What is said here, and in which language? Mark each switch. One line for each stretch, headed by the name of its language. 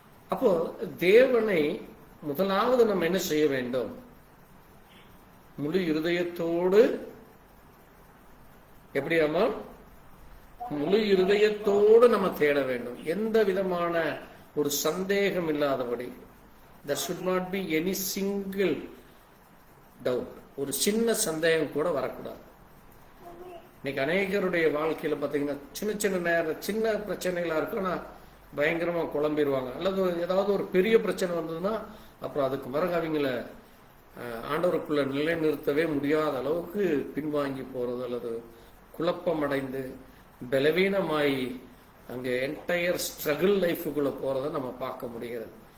Tamil: அப்போ தேவனை முதலாவது நம்ம என்ன செய்ய வேண்டும்? முழு இருதயத்தோடு, எப்படியாமா? முழு இருதயத்தோடு நம்ம தேட வேண்டும். எந்த விதமான ஒரு சந்தேகம் இல்லாதபடி.
English: there should not be any single doubt.
Tamil: ஒரு சின்ன சந்தேகம் கூட வரக்கூடாது. இன்னைக்கு அநேகருடைய வாழ்க்கையில பாத்தீங்கன்னா சின்ன பிரச்சனைகளா இருக்கும், ஆனா பயங்கரமா குழம்பிடுவாங்க. அல்லது ஏதாவது ஒரு பெரிய பிரச்சனை வந்ததுன்னா அப்புறம் அதுக்கு பிறகு அவங்கள ஆண்டவருக்குள்ள நிலைநிறுத்தவே முடியாத அளவுக்கு பின்வாங்கி போறது, அல்லது குழப்பம் அடைந்து பலவீனமாயி அங்கே என்டையர் ஸ்ட்ரகிள் லைஃபுக்குள்ள போறதை நம்ம பார்க்க முடிகிறது.